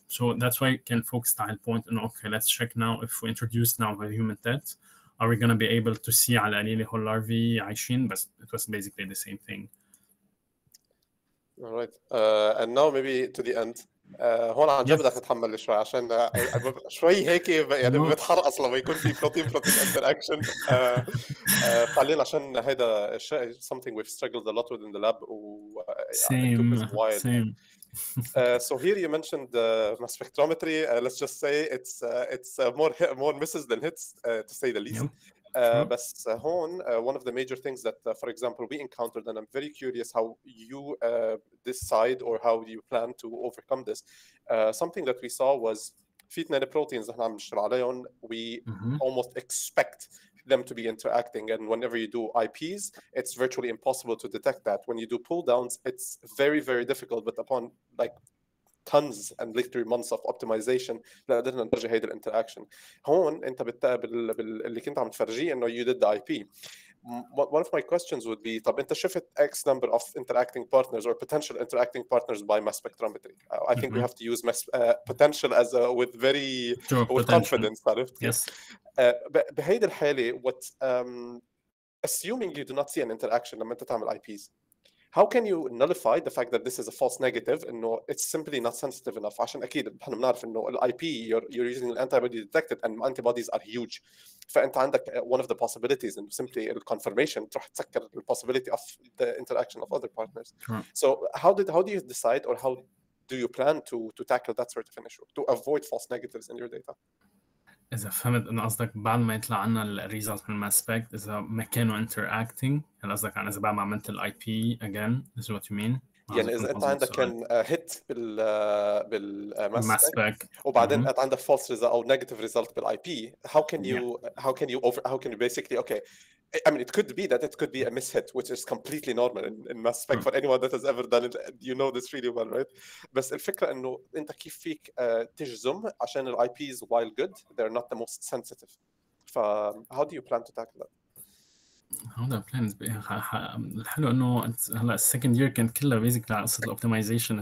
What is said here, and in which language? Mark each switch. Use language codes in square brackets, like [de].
[en] So that's why I can focus [ar] على ال [en] point إنه okay, let's check now if we introduce now a human TET, are we going to be able to see [ar] على القليل هول [en] larvae [ar] عايشين, [en] but it was basically the same thing. All right. And now maybe to the end. [ar] هون عن جد بدك تتحمل شوي عشان شوي هيك يعني بتحرقص لما يكون في بروتين [en] interaction. [ar] فعليا عشان هيدا [en] something we've struggled a lot with in the lab. Same. So here you mentioned mass spectrometry. Let's just say it's more misses than hits, to say the least. But one of the major things that, for example, we encountered, and I'm very curious how you decide or how you plan to overcome this. Something that we saw was [ar] في اثنين [en] proteins [ar] نحن عم نشتغل عليهم. [en] We almost expect them to be interacting, and whenever you do IPs, it's virtually impossible to detect that. When you do pull downs, it's very, very difficult, but upon like tons and literally months of optimization [ar] قدرنا نفرجي هيدا الانتراكشن. هون انت اللي كنت عم تفرجيه انه [en] you did the IP. One of my questions would be [ar] طب انت شفت [en] X number of interacting partners or potential interacting partners by mass spectrometry. I think we have to use potential as with very with confidence. [ar] عرفت كيف؟ [en] Yes. [ar] بهيدي الحالة [en] what assuming you do not see an interaction [ar] لما انت تعمل [en] IPs, how can you nullify the fact that this is a false negative [ar] انه [en] it's simply not sensitive enough؟ [ar] عشان اكيد نحن بنعرف انه ال [en] IP you're using an antibody detected and antibodies are huge. [ar] فانت عندك [en] one of the possibilities [ar] انه [en] simply the confirmation [ar] تروح تسكر [en] the possibility of the interaction of other partners. So how do you decide or how do you plan to tackle that sort of an issue to avoid false negatives in your data? [ar] إذا فهمت إنه قصدك بعد ما يطلع عنا الريزلت من الماس سبيك إذا ما كانوا [en] interacting، [ar] هل قصدك عن إذا بعد ما عملت ال IP [en] again is what you mean؟ [ar] يعني إذا أنت عندك كان [en] hit [ar] بالماس سبيك وبعدين أنت عندك [en] false result [ar] أو [en] negative result [ar] بال [en] IP, how can you basically okay, I mean it could be that it could be a mishit which is completely normal in mass spec for anyone that has ever done it, you know this really well, right? [ar] بس الفكرة إنه أنت كيف فيك تجزم عشان ال IPs [en] while good they're not the most sensitive. how do you plan to tackle that? [ar] هذا بلانز الحلو انه هلا السكند يير كانت كلها بيزيكلي على قصه الاوبتمايزيشن.